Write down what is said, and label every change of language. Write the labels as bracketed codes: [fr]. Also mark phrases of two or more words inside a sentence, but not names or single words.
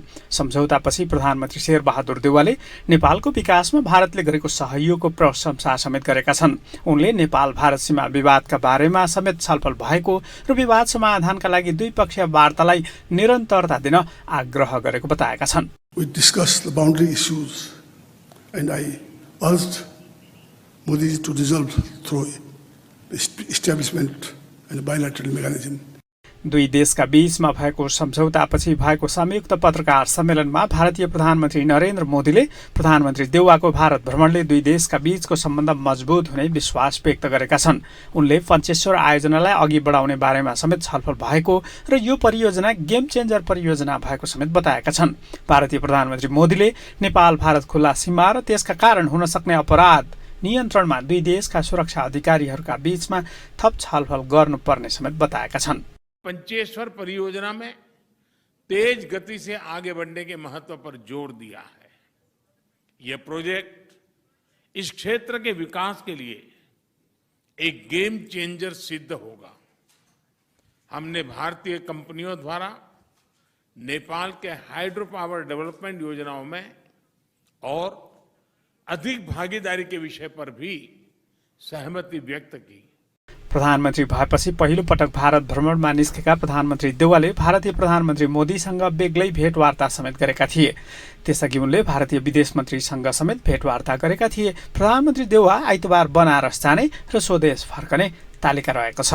[ne] सम्झौतापछि प्रधानमन्त्री शेरबहादुर देउवाले नेपालको विकासमा भारतले गरेको सहयोगको प्रशंसा समेत गरेका छन्। उनले नेपाल भारत सीमा विवादका बारेमा समेत छलफल भएको र विवाद समाधानका लागि द्विपक्षीय वार्तालाई निरन्तर दिन आग्रह गरेको बताएका छन्। [en] We discussed the boundary issues and I urged Modi to resolve through the establishment and a bilateral mechanism. [ne] दुई देशका बीचमा भएको सम्झौतापछि भएको संयुक्त पत्रकार सम्मेलनमा भारतीय प्रधानमन्त्री नरेन्द्र मोदीले प्रधानमन्त्री देउवाको भारत भ्रमणले दुई देशका बीचको सम्बन्ध मजबुत हुने विश्वास व्यक्त गरेका छन्। उनले पञ्चेश्वर आयोजनालाई अघि बढाउने बारेमा समेत छलफल भएको र यो परियोजना [en] game changer [ne] परियोजना भएको समेत बताएका छन्। भारतीय प्रधानमन्त्री मोदीले नेपाल भारत खुल्ला सीमा र त्यसका कारण हुन सक्ने अपराध नियन्त्रणमा दुई देशका सुरक्षा अधिकारीहरूका बीचमा थप छलफल गर्नुपर्ने समेत बताएका छन्। [hi] पंचेश्वर परियोजना में तेज गति से आगे बढ़ने के महत्व पर जोर दिया है। यह प्रोजेक्ट इस क्षेत्र के विकास के लिए एक [en] game changer [hi] सिद्ध होगा। हमने भारतीय कंपनियों द्वारा नेपाल के [en] hydro power development [hi] योजनाओं में और अधिक भागीदारी के विषय पर भी सहमति व्यक्त की। [ne] प्रधानमन्त्री भएपछि पहिलो पटक भारत भ्रमणमा निस्केका प्रधानमन्त्री देउवाले भारतीय प्रधानमन्त्री मोदीसँग बेग्लै भेटवार्ता समेत गरेका थिए। त्यसअघि उनले भारतीय विदेश मन्त्रीसँग समेत भेटवार्ता गरेका थिए। प्रधानमन्त्री देउवा आइतबार बनारस जाने र स्वदेश फर्कने तालिका रहेको छ।